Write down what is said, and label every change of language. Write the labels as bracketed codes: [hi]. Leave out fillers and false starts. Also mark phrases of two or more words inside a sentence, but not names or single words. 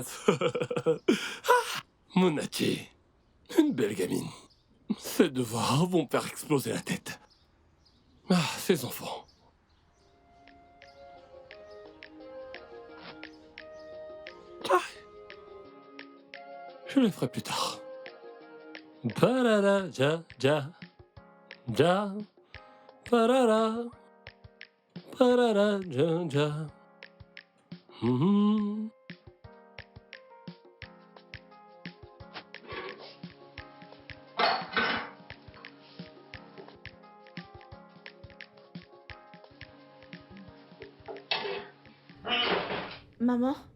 [fr] Ah, Monachi, une belle gamine. Ces devoirs vont me faire exploser la tête. Ah, ces enfants. Ah. Je le ferai plus tard. Parara, ja, ja, ja, parara, parara, ja, ja. Mhm. Maman?